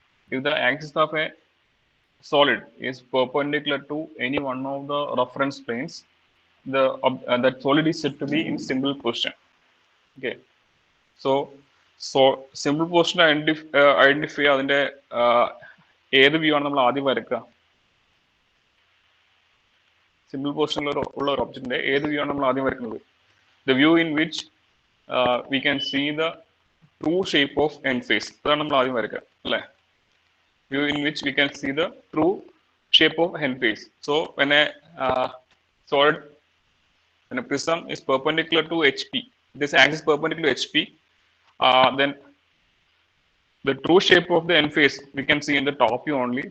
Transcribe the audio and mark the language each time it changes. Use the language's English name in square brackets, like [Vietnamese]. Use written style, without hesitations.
[English] If the axis of a solid is perpendicular to any one of the reference planes, that solid is said to be in simple position. Okay. So simple position identify [Malayalam] അതിന്റെ ഏത് view ആണ് നമ്മൾ ആദ്യം വരയ്ക്കുക? Simple പൊസിഷനിൽ ഉള്ള ഒരു ഒബ്ജക്റ്റിന്റെ ഏത് വ്യൂ ആണ് നമ്മൾ ആദ്യം വരയ്ക്കുന്നത്? [English] The view in which we can see the true shape of end face. [Malayalam] അതാണ് നമ്മൾ ആദ്യം വരയ്ക്കുക അല്ലേ? [English] View in which we can see the true shape of end face. So when a solid, when a prism is perpendicular to HP, this axis perpendicular to HP, then the true shape of the end face we can see in the top view only.